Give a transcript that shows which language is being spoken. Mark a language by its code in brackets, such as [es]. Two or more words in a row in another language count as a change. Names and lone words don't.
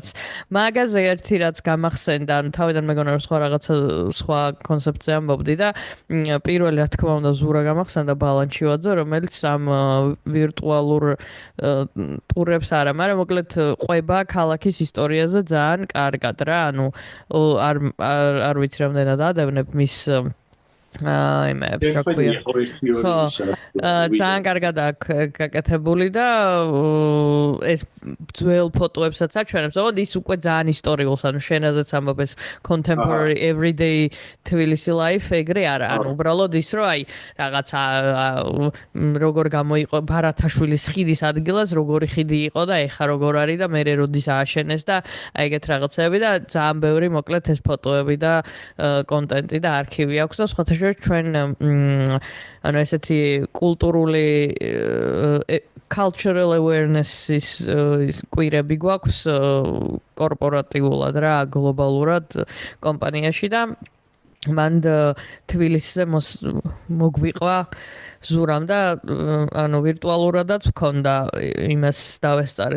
[ka] მაგაზე ერთი რაც გამახსენდა, ანუ თავიდან მეგონა რომ სხვა რაღაცა სხვა კონცეფცია ამბობდი და პირველი რა თქმა უნდა ზურა გამახსენდა ბალანჩივაძე, რომელიც ამ ვირტუალურ ტურებს არა, მაგრამ მოკლედ ყვება ქალაქის ისტორიაზე ძალიან კარგად რა, ანუ არ ვიცი რამდენად ადევნებ მის იმებს რა ქვია. ძალიან კარგად აქვს გაკეთებული და ეს ძველ ფოტოებსაც აჩვენებს, ოღონდ ის უკვე ძალიან ისტორიულს, ანუ შენაზეც ამბობ ეს [en] contemporary everyday Tbilisi life [ka] ეგრე არა, ანუ უბრალოდ ის რომ აი რაღაცა როგორ გამოიყო ბარათაშვილის ხიდის ადგილას, როგორი ხიდი იყო და ეხა როგორ არის და მე როდის ააშენეს და აი ეგეთ რაღაცები და ძალიან ბევრი მოკლედ ეს ფოტოები და კონტენტი და არქივი აქვს და სხვათა ჩვენ ანუ ესეთი კულტურული [en] cultural awareness-ის [ka] კვირები გვაქვს კორპორატიულად რა გლობალურად კომპანიაში და მან თბილისზე მოგვიყვა ზურამ და ანუ ვირტუალურადაც ვქონდა იმას დავესწარი